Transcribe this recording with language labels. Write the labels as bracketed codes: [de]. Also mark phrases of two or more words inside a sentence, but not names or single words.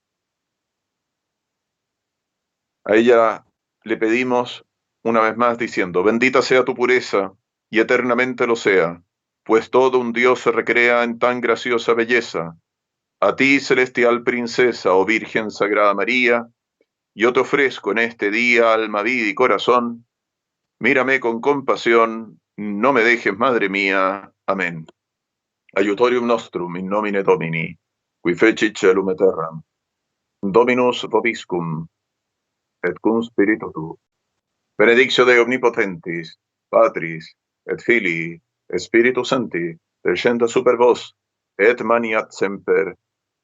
[es] A ella le pedimos una vez más diciendo, bendita sea tu pureza y eternamente lo sea, pues todo un Dios se recrea en tan graciosa belleza. A ti, celestial princesa, oh Virgen Sagrada María, yo te ofrezco en este día alma, vida y corazón. Mírame con compasión, no me dejes, Madre mía. Amén. [la] Aiutorium nostrum in nomine Domini, qui fecit celum et terram. Dominus vobiscum, et cum spiritu tuo. Benedictio Dei omnipotentis, Patris, et Filii, et Spiritus Sancti, descendat super vos, et maniat semper.